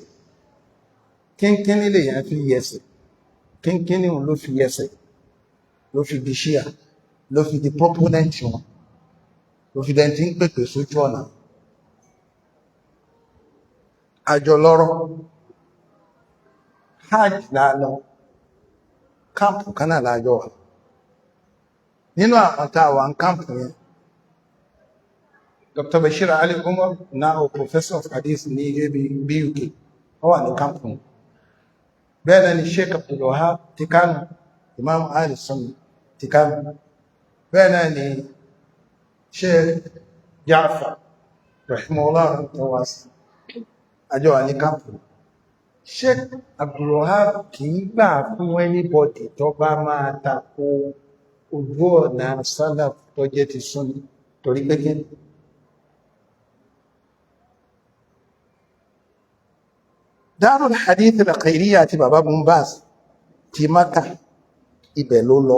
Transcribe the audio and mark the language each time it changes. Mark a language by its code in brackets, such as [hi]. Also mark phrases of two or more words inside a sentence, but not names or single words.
[yo] Kínkínní lèèyàn fi yẹsẹ̀, kínkínní òun ló fi yẹsẹ̀, ló fi di ṣíà, ló fi di proponent wọn, ló fi dẹni tí ń pèpè sójú ọ̀nà. Àjọ lọ́rọ̀ hajj lálọ, káàpù kan náà lájọ wà. Nínú àwọn tá a wà ń káàpù yẹn, Dr. Bashir Ali Umar, [en] now professor of hadith [yo] ní BUK, ó wà ní káàpù yẹn. Bẹ́ẹ̀ náà ni Sheikh Abdul Wahab ti Kánò, Imam Ali Sunni ti Kánò. Bẹ́ẹ̀ náà ni Sheikh Ja'far rahimahullah tawasi, àjọ wà ní káàpù. Sheikh Abdul Wahab kì í gbà fún anybody tó bá máa tako ojú ọ̀nà salaf tó jẹ́ ti Sunni torí pé kí Darul Hadith al-Khairiyya àti bàbá Bumbaz ti Maka ibẹ̀ ló lọ.